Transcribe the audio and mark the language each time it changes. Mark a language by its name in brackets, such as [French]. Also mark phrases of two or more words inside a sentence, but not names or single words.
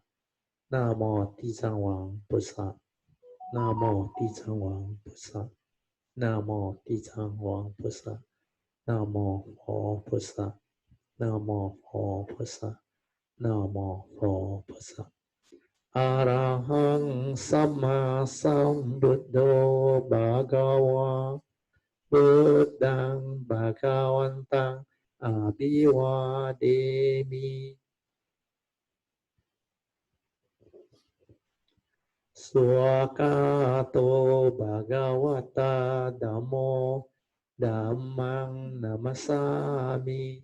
[Chinese] 南无地藏王菩萨。南无地藏王菩萨。南无地藏王菩萨。南无佛菩萨。南无佛菩萨。南无佛菩萨。 [Pali] อะระหังสัมมาสัมพุทโธภะคะวะพุทธังภะคะวันตังอะภิวาเทมิสุขโตภะคะวะตาธัมโมธัมมังนัมมัสสามิ